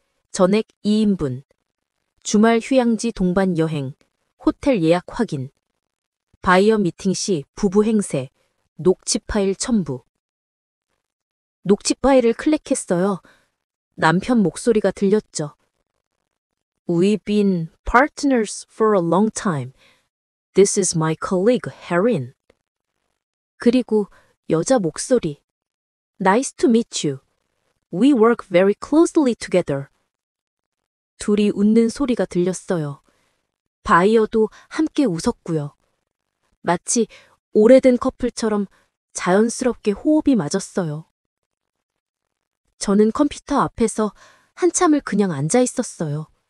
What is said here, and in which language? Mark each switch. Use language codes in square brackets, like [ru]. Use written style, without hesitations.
[ko] 전액 2인분. 주말 휴양지 동반 여행. 호텔 예약 확인. 바이어 미팅 시 부부 행세. 녹취 파일 첨부. 녹취 파일을 클릭했어요. 남편 목소리가 들렸죠. [en] We've been partners for a long time. This is my colleague, Herin. [ko] 그리고 여자 목소리. [en] Nice to meet you. We work very closely together. [ko] 둘이 웃는 소리가 들렸어요. 바이어도 함께 웃었고요. 마치 오래된 커플처럼 자연스럽게 호흡이 맞았어요. 저는 컴퓨터 앞에서 한참을 그냥 앉아 있었어요.